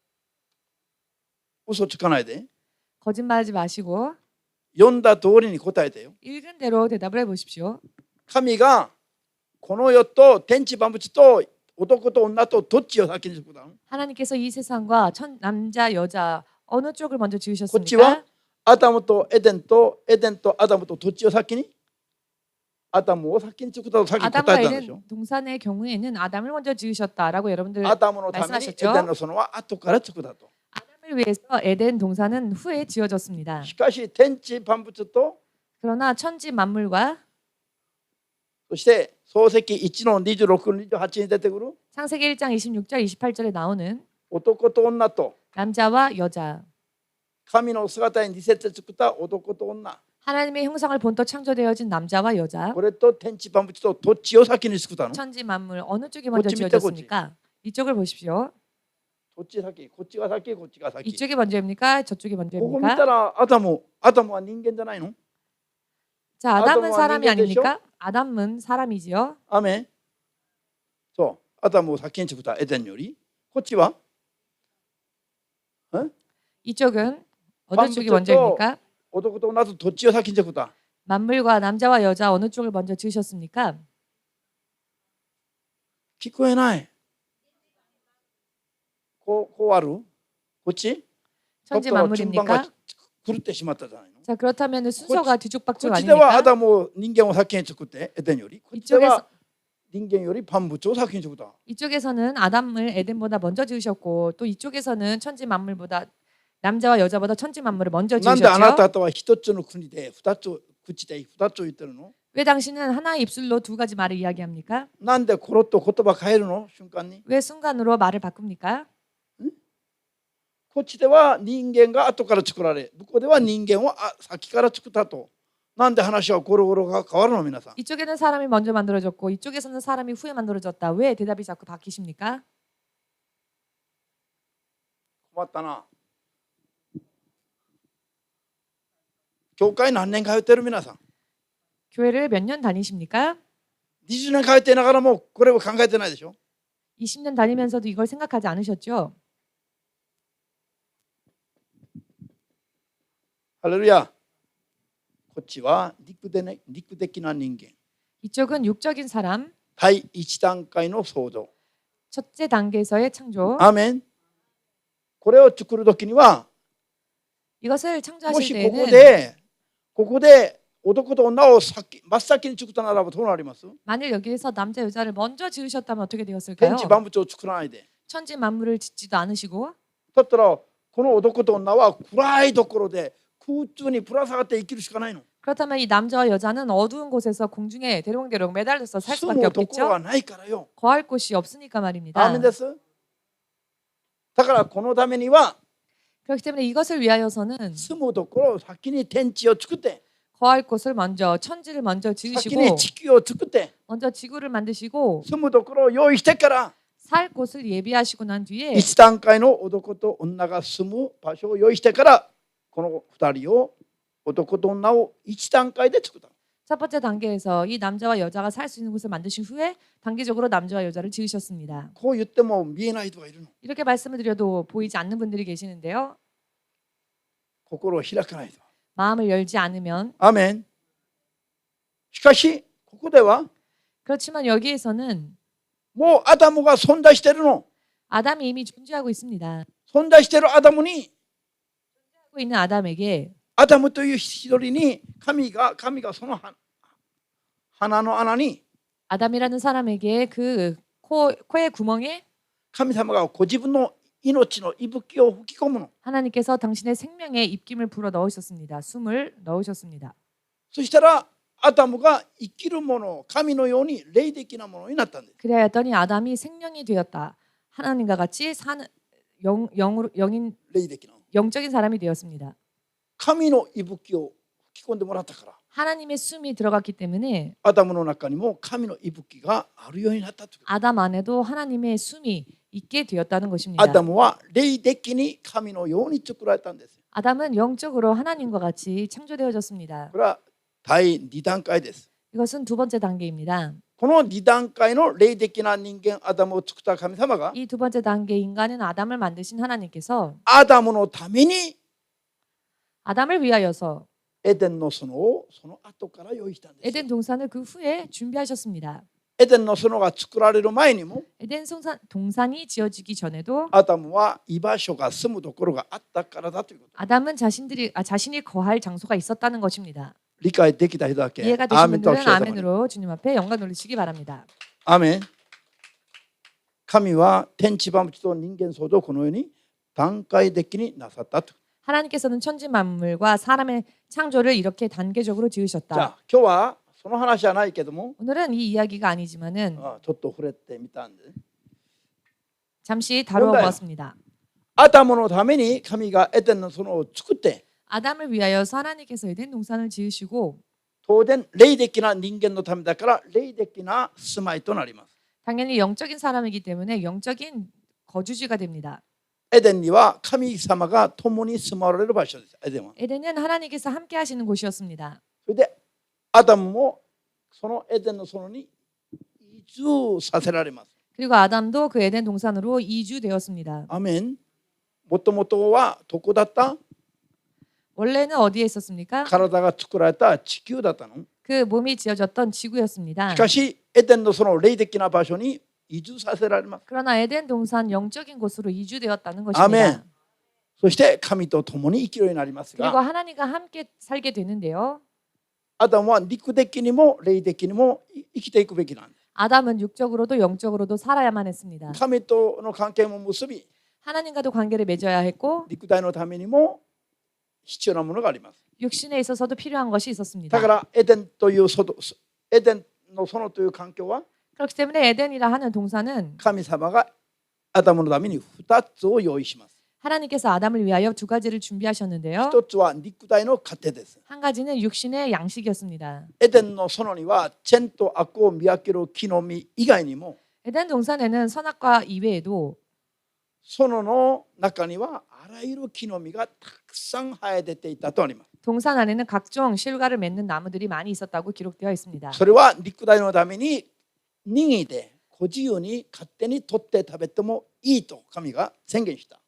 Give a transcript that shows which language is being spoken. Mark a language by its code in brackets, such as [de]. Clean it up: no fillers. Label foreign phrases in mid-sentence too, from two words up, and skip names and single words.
[ja] 嘘つかないで [ko] 거짓말하지 마시고 [ja] 読んだ通りに答えてよ [ko] 읽은 대로 대답을 해보십시오. [ja] 神がこの世と天地万物と男と女とどっちを先に作ったの [ko] 하나님께서 이 세상과 남자 여자 어느 쪽을 먼저 [ja] こっちは [ko] 지으셨습니까? [ja] アダムとエデンとエデンとアダムとどっちを先にアダムを先に作ったと先に答 [ko] 아담과 [ja] えたんでしょ [ko] 에덴 동산의 경우에는 아담을 먼저 지으셨다라고 여러분들 [ja] アダムのためにエ [ko] 말씀하셨죠? [ja] デンの園は後から作ったと [ko] 아담을 위해서 에덴 동산은 후에 지어졌습니다. [ja] しかし天地万物と [ko] 그러나 천지 만물과 [ja] そして創世記1の26、28に出てくる [ko] 창세기 1장 26절 28절에 나오는 [ja] 男と女と [ko] 남자와 여자 [ja] 神の姿に似せて作った男と女 [ko] 하나님의 형상을 본떠 창조되어진 남자와 여자 [ja] これと天地万物とどっちを先に作ったの [ko] 천지 만물 어느 쪽이 먼저 그치, 밑에 지어졌습니까? 이쪽을 보십시오. [ja] どっち先こっちが先こっちが先 [ko] 이쪽이 먼저입니까? 저쪽이 [ja] ここ見 [ko] 먼저입니까? [ja] たらアダムは人間じゃないの [ko] 자, 아담은 아담은 사람이 인간이죠? 아닙니까? 아담은 사람이지요. [ja] アメンそうアダムを先に作ったエデンよりこっちは [ko] 이쪽은 어느 방금 쪽이 저- 먼저입니까? [ja] 男と女とどっちを先に作った [ko] 만물과 남자와 여자 어느 쪽을 먼저 지으셨습니까? [ja] 聞こえないこうあるこっち [ko] 천지 [ja] だったら順番が [ko] 만물입니까? [ja] 狂ってしまったじゃないの [ko] 자, 그렇다면 순서가 [ja] こっ [ko] 뒤죽박죽 [ja] ちではア [ko] 아닙니까? [ja] ダムを人間を先に作ってエデンよりこっちで [ko] 이쪽에서 [ja] は人間より万物を先に作った [ko] 이쪽에서는 아담을 에덴보다 먼저 지으셨고 또 이쪽에서는 천지 만물보다 남자와 여자보다 천지 만물을 먼저 [ja] なんであな [ko] 지으셨죠? [ja] たとは一つの国で二つ口で二つを言ってるの [ko] 왜 당신은 하나의 입술로 두 가지 말을 이야기합니까? [ja] なんでコロッと言葉変えるの瞬間に [ko] 왜 순간으로 말을 바꿉니까? こっちでは人間が後から作られ向こうでは人間を先から作ったとなんで話はゴロゴロが変わるの皆さん 이쪽에는 사람이 먼저 만들어졌고 이쪽에서는 사람이 후에 만들어졌다. 왜 대답이 자꾸 바뀌십니까? [ja] 困ったな教会何年通ってる皆さん [ko] 교회를 몇 년 다니십니까? [ja] 20 年通っていながらもこれを考えてないでしょ [ko] 20년 다니면서도 이걸 생각하지 않으셨죠? [ja] ハレルヤこっちは肉的な人間 [ko] 이쪽은 육적인 사람, [ja] 第一段階の創造 [ko] 첫째 단계에서의 창조. [ja] アーメンこれを作るときには [ko] 이것을 [ja] も [ko] 창조하실 [ja] し [ko] 때에는 [ja] ここで男と女を真っ先に作ったならばどうなります [ko] 만일 여기에서 남자 여자를 먼저 지으셨다면 어떻게 되었을까요? [ja] 天地万物を作らないで [ko] 천지 만물을 짓지도 않으시고 [ja] だったらこの男と女は暗いところで空中にぶら下がって生きるしかないの [ko] 그렇다면 이 남자와 여자는 어두운 곳에서 공중에 대롱대롱 매달려서 살 [ja] 住 [ko] 수밖에 [ja] むところが [ko] 없겠죠? [ja] ないからよ [ko] 거할 곳이 없으니까 [ja] アー [ko] 말입니다. [ja] メンですだからこのためには [ko] 그렇기 때문에 이것을 위하여서는 [ja] 住むところを先に天地を作って [ko] 거할 곳을 먼저 천지를 먼저 [ja] 先 [ko] 지으시고 [ja] に地球を作って [ko] 먼저 지구를 만드시고 [ja] 住むところを用意してから [ko] 살 곳을 예비하시고 난 뒤에 [ja] 一段階の男と女が住む場所を用意してからこの二人を男と女を一段階で作った [ko] 첫 번째 단계에서 이 남자와 여자가 살 수 있는 곳을 만드신 후에 단계적으로 남자와 여자를 지으셨습니다. [ja] こう言っても見えない人がいるの [ko] 이렇게 말씀을 드려도 보이지 않는 분들이 계시는데요. [ja] 心を開かないと。 [ko] 마음을 열지 않으면 [ja] アーメン。しかしここでは [ko] 그렇지만 여기에서는 [ja] もうアダムが存在しているの。 [ko] 아담이 이미 존재하고 있습니다. [ja] 存在しているアダムに [ko] 하고 있는 아담에게 [ja] アダムという一人に神がその鼻の穴に [ko] 아담이라는 사람에게 그 코의 구멍에 [ja] 神様がご自分の命の息吹を吹き込むの。 [ko] 하나님께서 당신의 생명의 입김을 불어 넣으셨습니다. 숨을 넣으셨습니다. [ja] そしたらアダムが生きるもの、神のように霊的なものになったんです。 [ko] 그래야했더니 아담이 생명이 되었다. 하나님과 같이 사는 영인 [ja] 霊的な。 [ko] 영적인 사람이 되었습니다. [ja] 神の息吹を吹き込んでもらったから、 [ko] 하나님의 숨이 들어갔기 때문에 [ja] アダムの中にも神の息吹があるようになったという。 [ko] 아담 안에도 하나님의 숨이 있게 되었다는 것입니다. [ja] アダムは霊的に神のように作られたんです。 [ko] 아담은 영적으로 하나님과 같이 창조되어졌습니다. [ja] これは第2段階です。 [ko] 이것은 두 번째 단계입니다. [ja] この2段階の霊的な人間アダムを作った神様が [ko] 이 두 번째 단계 인간은 아담을 만드신 하나님께서 [ja] アダムのために [ko] 아담을 위하여서 [ja] エデンの園をその後から用意したんです。 [ko] 에덴 동산을 그 후에 준비하셨습니다. [ja] エデンの園が作られる前にも [ko] 에덴 동산이 지어지기 전에도 [ja] アダムは居場所が住むところがあったからだということ。 [ko] 아담은 자신이 거할 장소가 있었다는 것입니다. [ja] 理解できた人だけ [ko] 이해가 [ja] アー [ko] 되신 [ja] メンとおっ [ko] 분들은 [ja] しゃったのに [ko] 아멘으로 주님 앞에 영광 돌리시기 바랍니다. [ja] アーメン。神は天地万物と人間創造をこのように段階的になさったと。 [ko] 하나님께서는 천지 만물과 사람의 창조를 이렇게 단계적으로 [ja] じゃ [ko] 지으셨다. [ja] あ今日はその話じゃないけども [ko] 오늘은 이 이야기가 아니지만은 [ja] ちょっと触れてみたんで、 [ko] 잠시 다루어 보았습니다. [ja] アダムのために神がエデンの園を作って [ko] 아담을 위하여서 하나님께서 에덴 동산을 지으시고 [ja] 当然霊的な人間のためだから霊的な住まいとなります。 [ko] 당연히 영적인 사람이기 때문에 영적인 거주지가 됩니다. [ja] エデンには神様が共に住まわれる場所です。エデンは。 [ko] 에덴은 하나님께서 함께 하시는 곳이었습니다. [ja] それでアダムもそのエデンの園に移住させられます。 [ko] 그리고 아담도 그 에덴 동산으로 이주되었습니다. [ja] アメン。もともとはどこだった？ [ko] 원래는 어디에 있었습니까? [ja] 体が作られた地球だったの。 [ko] 그 몸이 지어졌던 지구였습니다. [ja] しかしエデンのその霊的な場所に移住させられます。 [ko] 그러나 에덴 동산 영적인 곳으로 이주되었다는 아멘. 것입니다. [ja] そして神と共に生きるようになります [ko] 그리고 [ja] が、 [ko] 하나님과 함께 살게 되는데요. [ja] アダムは肉的にも霊的にも生きていくべきなんです。 [ko] 아담은 육적으로도 영적으로도 살아야만 했습니다. [ja] 神との関係も結び、 [ko] 하나님과도 관계를 맺어야 했고 [ja] 肉体のためにも必要なものがあります。 [ko] 육신에 있어서도 필요한 것이 있었습니다. [ja] だからエデンというエデンの園という環境は [ko] 그렇기 때문에 에덴이라 하는 동산은 [ja] 神様がアダムのために2つを用意します。 [ko] 하나님께서 아담을 위하여 두 가지를 준비하셨는데요. [ja] 1 つは肉体の糧です。 [ko] 한 가지는 육신의 양식이었습니다. [ja] エデンの園には善と悪を見分ける木の実以外にも [ko] 에덴 동산에는 선악과 이외에도 [ja] 園の中にはあらゆる木の実がたくさん生え出ていたとあります。 [ko] 동산 안에는 각종 실과를 맺는 나무들이 많이 있었다고 기록되어 있습니다. [ja] それは肉体のために任意でご自由に勝手に取って食べてもいいと神が宣言した。